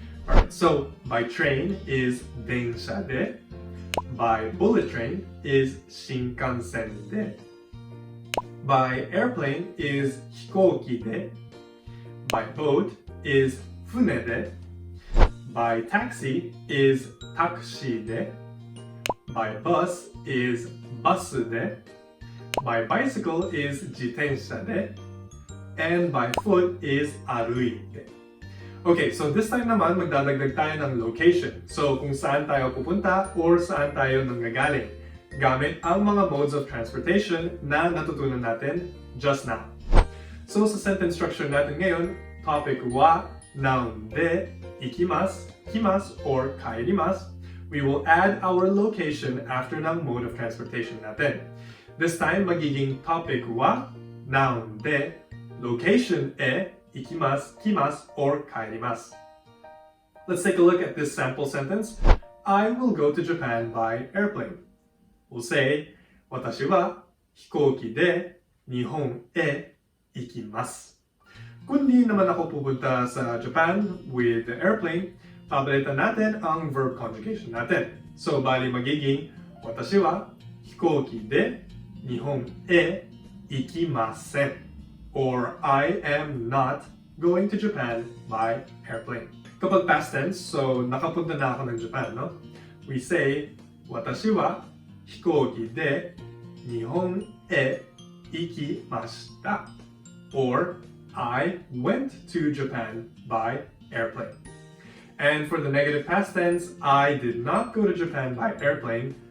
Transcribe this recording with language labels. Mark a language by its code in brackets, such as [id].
[en] Alright, so by train is densha de, by bullet train is shinkansen de, by airplane is hikouki de, by boat is fune de, by taxi is taxi de, by bus is basu de, by bicycle is jitensha de, and by foot is aruite. [tl] Okay, so this time naman magdadagdag tayo ng location. So kung saan tayo pupunta or saan tayo nanggagaling gamit ang mga modes of transportation na natutunan natin just now. So sa sentence structure natin ngayon, [en] topic wa, noun de, ikimasu, kimasu, or kaerimasu, we will add our location after ng mode of transportation natin. [tl] This time, magiging topic wa, noun de, location e, ikimasu, kimasu, or kaerimasu. [en] Let's take a look at this sample sentence. I will go to Japan by airplane. We'll say, [ja] 私は飛行機で日本へ行きます. [tl] Kung di naman ako pupunta sa Japan [en] with the airplane, [tl] papalitan natin ang verb conjugation natin. So, bali magiging, [ja] 私は飛行機で日本へ行きません. [en] Or, I am not going to Japan by airplane. [tl] Kapag past tense, so nakapunta na ako ng Japan, no? [en] We say, [ja] 私は飛行機で日本へ行きました. [en] Or, I went to Japan by airplane. And for the negative past tense, I did not go to Japan by airplane.